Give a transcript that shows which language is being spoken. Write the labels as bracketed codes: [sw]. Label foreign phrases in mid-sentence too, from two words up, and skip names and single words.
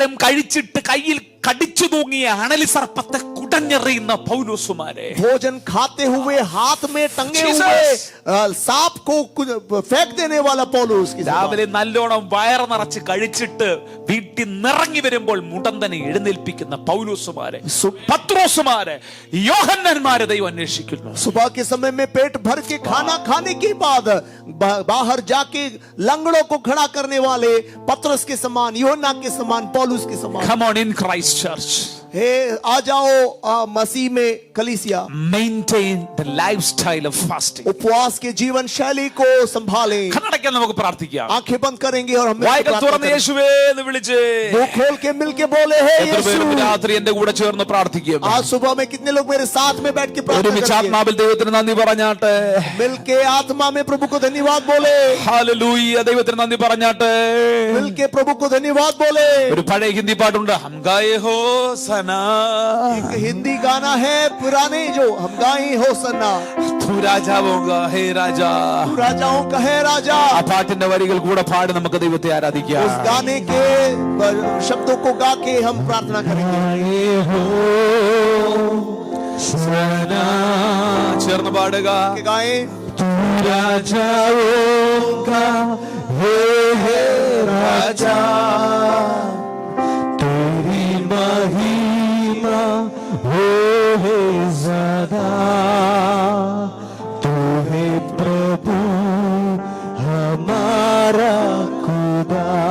[ml] ആഹാരം കഴിച്ചിട്ട് കയ്യിൽ കടിച്ചു തൂങ്ങിയ അണലി സർപ്പത്തെ കുടഞ്ഞെറിയുന്ന പൗലോസുമാരെ, [hi] भोजन खाते हुए हाथ में टंगे Jesus. हुए सांप को फेंक देने वाला पौलुस की [ml] രാവിലെ നല്ലോണം വയറ് നിറച്ച് കഴിച്ചിട്ട് വീട്ടിൽ നിറങ്ങി വരുമ്പോൾ മുടന്തനെ എഴുന്നേൽപ്പിക്കുന്ന പൗലോസുമാരെ, പത്രോസുമാരെ, യോഹന്നാന്മാരെ ദൈവം അന്വേഷിക്കുന്നു. [hi] सुबह के समय में पेट भर के खाना खाने के बाद बाहर जाके लंगड़ों को खड़ा करने वाले पतरस के समान, यूहन्ना के समान, पौलुस के समान. [en] Come on in Christ Church. [hi] हे आ जाओ मसीह में कलीसिया. [en] Maintain the lifestyle of fasting. [hi] उपवास के जीवन शैली को संभालें. [ml] കണ്ണടയ്ക്കാൻ നമുക്ക് പ്രാർത്ഥിക്കാം. [hi] आंखें बंद करेंगे और हम [ml] വായ്കൾ തുറന്ന് യേശുവേ എന്ന് വിളിച്ച് [hi] मुंह खोल के मिल के बोले हे [ml] എത്ര പേര് [hi] यीशु. [ml] രാത്രി എന്റെ കൂടെ ചേർന്ന് പ്രാർത്ഥിക്കും? [hi] आज सुबह में कितने लोग मेरे साथ में बैठ के प्रार्थना [ml] ഒരുമിച്ച് [hi] करेंगे? [ml] ആത്മാവിൽ ദൈവത്തിന് നന്ദി പറഞ്ഞാട്ടെ. [hi] मिल के आत्मा में प्रभु को धन्यवाद बोले. [ml] ഹല്ലേലൂയ, ദൈവത്തിന് നന്ദി പറഞ്ഞാട്ടെ. [hi] मिल के प्रभु को धन्यवाद बोले. [ml] ഒരു പഴയ ഹിന്ദി പാട്ടുണ്ട്, [hi] हम गाए हो सना, एक हिंदी गाना है पुराने जो हम गाए हो सन्ना, तू राजाओं का है राजा. तू राजाओं का है राजा. [ml] ആ പാട്ടിന്റെ വരികൾ കൂടെ പാടി നമുക്ക് ദൈവത്തെ ആരാധിക്കാം. [hi] उस गाने के शब्दों को गा के हम प्रार्थना करेंगे. [ml] ചേർന്ന് പാടുക. [hi] के गाएं. तू राजाओगा हे राजा, तेरी महिमा हो हे ज़्यादा, तू है प्रभु हमारा खुदा,